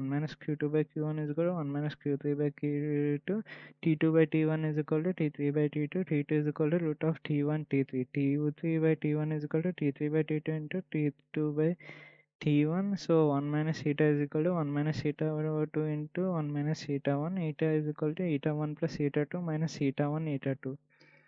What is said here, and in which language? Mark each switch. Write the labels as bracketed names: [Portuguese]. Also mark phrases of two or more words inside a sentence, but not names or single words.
[English] 1 minus Q2 by Q1 is equal to 1 minus Q3 by Q2. T2 by T1 is equal to T3 by T2. T2 is equal to root of T1 T3. T3 by T1 is equal to T3 by T2 into T2 by T1. So 1 minus eta is equal to 1 minus eta over 2 into 1 minus eta 1. Eta is equal to eta 1 plus eta 2 minus eta 1 eta 2.